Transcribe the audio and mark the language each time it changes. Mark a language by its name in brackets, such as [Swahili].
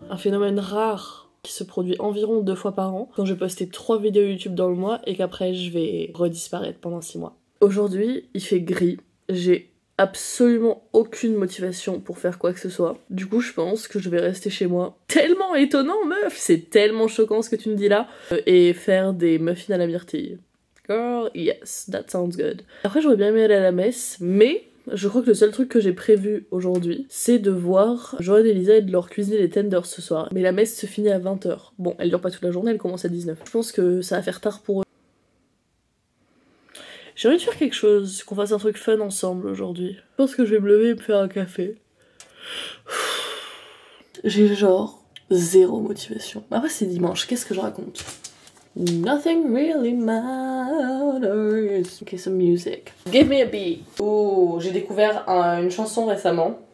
[French] Un phénomène rare qui se produit environ 2 fois par an, quand je vais poster 3 vidéos YouTube dans le mois et qu'après je vais redisparaître pendant 6 mois. Aujourd'hui, il fait gris, j'ai absolument aucune motivation pour faire quoi que ce soit. Du coup, je pense que je vais rester chez moi. Tellement étonnant, meuf! C'est tellement choquant ce que tu me dis là. Et faire des muffins à la myrtille. [English] Girl, yes, that sounds good. [French] Après, j'aurais bien aimé aller à la messe, mais je crois que le seul truc que j'ai prévu aujourd'hui, c'est de voir Joanne et Lisa et de leur cuisiner les tenders ce soir. Mais la messe se finit à 20h. Bon, elle dure pas toute la journée, elle commence à 19h. Je pense que ça va faire tard pour eux. J'ai envie de faire quelque chose, qu'on fasse un truc fun ensemble aujourd'hui. Je pense que je vais me lever et me faire un café. J'ai genre 0 motivation. Après c'est dimanche, qu'est-ce que je raconte? [English] Nothing really matters. Ok, some music. Give me a beat. [French] Oh, j'ai découvert une chanson récemment.